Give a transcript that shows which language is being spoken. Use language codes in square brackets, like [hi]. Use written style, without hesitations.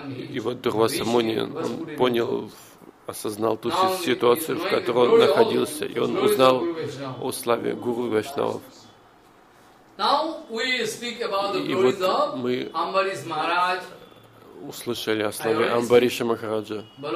[ru] И вот Дурваса Муни понял, осознал ту ситуацию, в которой он находился, и он узнал о славе Гуру Вайшнава. [en] Now we speak about the glories of Amrish Maharaj. [ru] Услышали о славе Амбариша Махараджа.